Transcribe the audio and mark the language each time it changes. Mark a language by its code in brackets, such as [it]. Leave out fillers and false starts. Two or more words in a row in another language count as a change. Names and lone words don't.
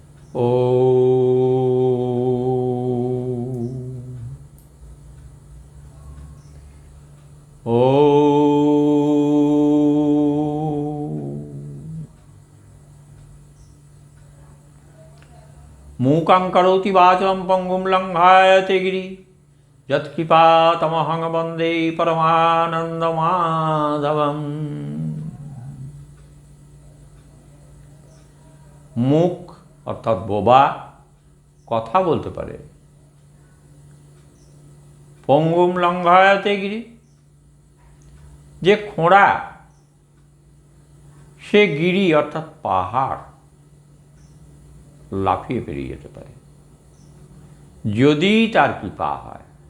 [sa] ও ও मूकं करोति वाचं पङ्गुं लङ्घयते गिरिं यत्कृपातमहं वन्दे परमानन्दमाधवम्। [bn] মুখ অর্থাৎ বোবা, কথা বলতে পারে। [sa] পঙ্গুম লঙ্ঘায়তে গিরি, [bn] যে খোঁড়া সে গিরি অর্থাৎ পাহাড় লাফিয়ে পেরিয়ে যেতে পারে যদি তার কৃপা হয়।